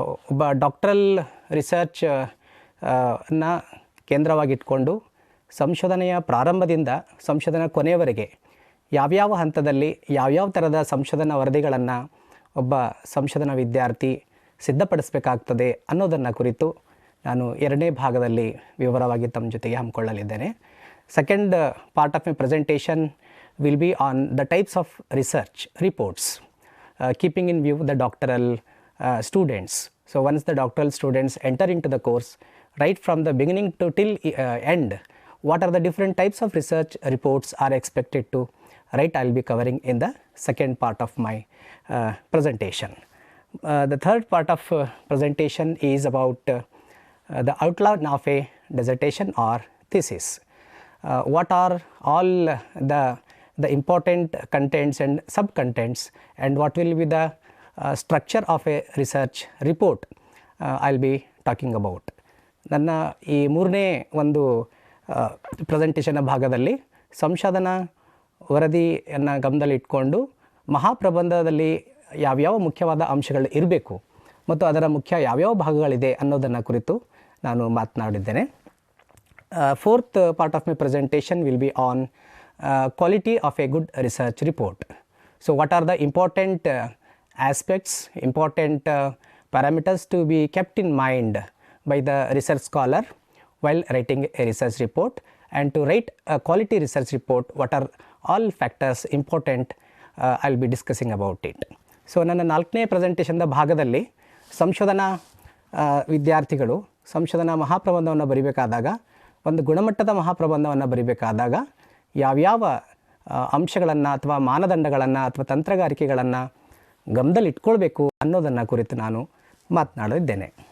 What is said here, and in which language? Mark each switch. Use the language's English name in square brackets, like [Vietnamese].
[Kannada] ಒಬ್ಬ doctoral research ನ ಕೇಂದ್ರವಾಗಿಟ್ಕೊಂಡು ಸಂಶೋಧನೆಯ ಪ್ರಾರಂಭದಿಂದ ಸಂಶೋಧನಾ ಕೊನೆಯವರೆಗೆ ಯಾವ್ಯಾವ ಹಂತದಲ್ಲಿ ಯಾವ್ಯಾವ ಥರದ ಸಂಶೋಧನಾ ವರದಿಗಳನ್ನು ಒಬ್ಬ ಸಂಶೋಧನಾ ವಿದ್ಯಾರ್ಥಿ ಸಿದ್ಧಪಡಿಸಬೇಕಾಗ್ತದೆ ಅನ್ನೋದನ್ನು ಕುರಿತು ನಾನು 2ನೇ ಭಾಗದಲ್ಲಿ ವಿವರವಾಗಿ ತಮ್ಮ ಜೊತೆಗೆ ಹಮ್ಮಿಕೊಳ್ಳಲಿದ್ದೇನೆ. [English] Second part of my presentation will be on the types of research reports keeping in view the doctoral students. So once the doctoral students enter into the course, right from the beginning to till end, what are the different types of research reports are expected to write, I will be covering in the second part of my presentation. The third part of presentation is about the outline of a dissertation or thesis. What are all the important contents and sub-contents, and what will be the structure of a research report I will be talking about. [Kannada] ನನ್ನ ಈ 3ನೇ ಒಂದು presentation ಭಾಗದಲ್ಲಿ ಸಂಶೋಧನಾ ವರದಿಯನ್ನು ಗಮನದಲ್ಲಿಟ್ಕೊಂಡು ಮಹಾಪ್ರಬಂಧದಲ್ಲಿ ಯಾವ್ಯಾವ ಮುಖ್ಯವಾದ ಅಂಶಗಳು ಇರಬೇಕು ಮತ್ತು ಅದರ ಮುಖ್ಯ ಯಾವ್ಯಾವ ಭಾಗಗಳಿದೆ ಅನ್ನೋದನ್ನು ಕುರಿತು ನಾನು ಮಾತನಾಡಿದ್ದೇನೆ. [English] Fourth part of my presentation will be on quality of a good research report. So what are the important aspects, important parameters to be kept in mind by the research scholar while writing a research report, and to write a quality research report, what are all factors important, I will be discussing about it. [Kannada] So ನನ್ನ 4ನೇ ಪ್ರೆಸೆಂಟೇಷನ್ದ ಭಾಗದಲ್ಲಿ ಸಂಶೋಧನಾ ವಿದ್ಯಾರ್ಥಿಗಳು ಸಂಶೋಧನಾ ಮಹಾಪ್ರಬಂಧವನ್ನು ಬರೀಬೇಕಾದಾಗ, ಒಂದು ಗುಣಮಟ್ಟದ ಮಹಾಪ್ರಬಂಧವನ್ನು ಬರೀಬೇಕಾದಾಗ ಯಾವ್ಯಾವ ಅಂಶಗಳನ್ನು ಅಥವಾ ಮಾನದಂಡಗಳನ್ನು ಅಥವಾ ತಂತ್ರಗಾರಿಕೆಗಳನ್ನು ಗಮನದಲ್ಲಿಟ್ಕೊಳ್ಬೇಕು ಅನ್ನೋದನ್ನು ಕುರಿತು ನಾನು ಮಾತನಾಡಿದ್ದೇನೆ.